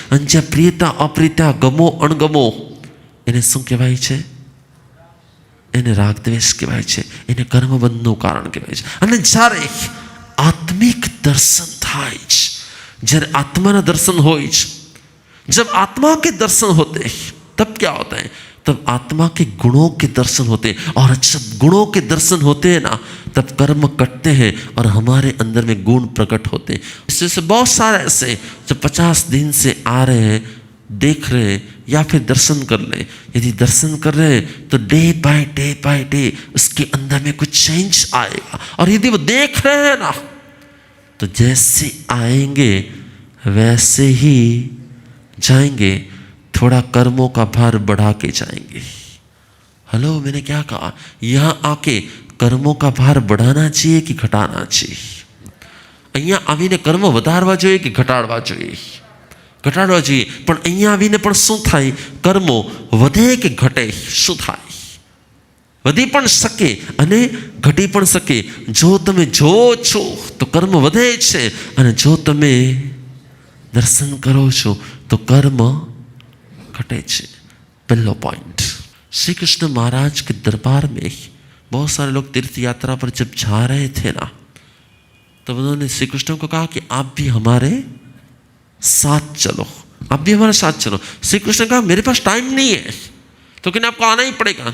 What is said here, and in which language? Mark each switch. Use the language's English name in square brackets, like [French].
[Gujarati] અને જ્યાં પ્રિયતા, અપ્રિયતા, ગમો, અણગમો, એને શું કહેવાય છે? એને રાગ દ્વેષ કહેવાય છે, એને કર્મબંધનું કારણ કહેવાય છે. અને જ્યારે આત્મિક દર્શન થાય છે, જ્યારે આત્માના દર્શન હોય છે, [Hindi] जब आत्मा के दर्शन होते हैं तब क्या होता है? तब आत्मा के गुणों के दर्शन होते हैं, और जब गुणों के दर्शन होते हैं ना, तब कर्म कटते हैं और हमारे अंदर में गुण प्रकट होते हैं. इससे बहुत सारे ऐसे जो 50 दिन से आ रहे हैं, देख रहे हैं या फिर दर्शन कर ले. यदि दर्शन कर रहे हैं तो डे बाय डे उसके अंदर में कुछ चेंज आएगा. और यदि वो देख रहे हैं ना, तो जैसे आएंगे वैसे ही जाएंगे, थोड़ा कर्मों का भार बढ़ा के जाएंगे. हेलो, मैंने क्या कहा? यहाँ आके कर्मों का भार बढ़ाना चाहिए कि घटाना चाहिए? [Gujarati] અહીંયા આવીને કર્મ વધારવા જોઈએ કે ઘટાડવા જોઈએ? ઘટાડવા જોઈએ. પણ અહીંયા આવીને પણ શું થાય? કર્મો વધે કે ઘટે? શું થાય? વધી પણ શકે અને ઘટી પણ શકે. જો તમે જોવો છો તો કર્મ વધે છે, અને જો તમે દર્શન કરો છો तो कर्म घटे छे. [Hindi] पहला पॉइंट, श्री कृष्ण महाराज के दरबार में बहुत सारे लोग तीर्थ यात्रा पर जब जा रहे थे ना, तब उन्होंने श्री कृष्ण को कहा कि आप भी हमारे साथ चलो, आप भी हमारे साथ चलो. श्री कृष्ण ने कहा मेरे पास टाइम नहीं है, तो कहने आपको आना ही पड़ेगा.